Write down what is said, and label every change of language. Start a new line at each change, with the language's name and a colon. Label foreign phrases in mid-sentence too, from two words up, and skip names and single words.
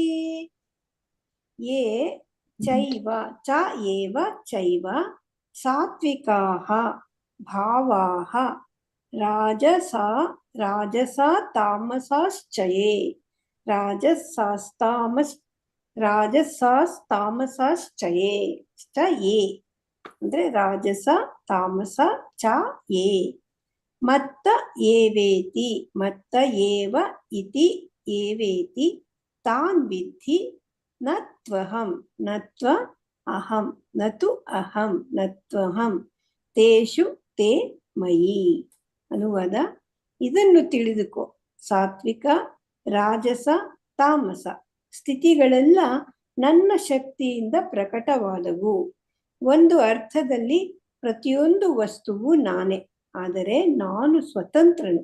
Sanskrit: ಯೇ ಚೈವ ಚ ಏವ ಚೈವ ಸಾತ್ವಿಕಾಃ ಭಾವಾಃ ರಾಜಸಾ ತಾಮಸಾಶ್ಚ ಯೇ. ರಾಜಸಾಸ್ತಾಮಸಾಶ್ಚ ಯೇ ಅಂದ್ರೆ ರಾಜಸ ತಾಮಸ ಚ ಯೇ. ಮತ್ತ ಏವೇತಿ ಮತ್ತ ಏವ ಇತಿ ಏವೇತಿ ತಾನ್ ವಿದ್ಧಿ ನತ್ವಹಂ ನತ್ವ ಅಹಂ ನತು ಅಹಂ ನತ್ವಹಂ ತೇಷು ತೇ ಮಯಿ.
Kannada: ಅನುವಾದ: ಇದನ್ನು ತಿಳಿದುಕೋ, ಸಾತ್ವಿಕ ರಾಜಸ ತಾಮಸ ಸ್ಥಿತಿಗಳೆಲ್ಲ ನನ್ನ ಶಕ್ತಿಯಿಂದ ಪ್ರಕಟವಾದವು. ಒಂದು ಅರ್ಥದಲ್ಲಿ ಪ್ರತಿಯೊಂದು ವಸ್ತುವು ನಾನೇ, ಆದರೆ ನಾನು ಸ್ವತಂತ್ರನು.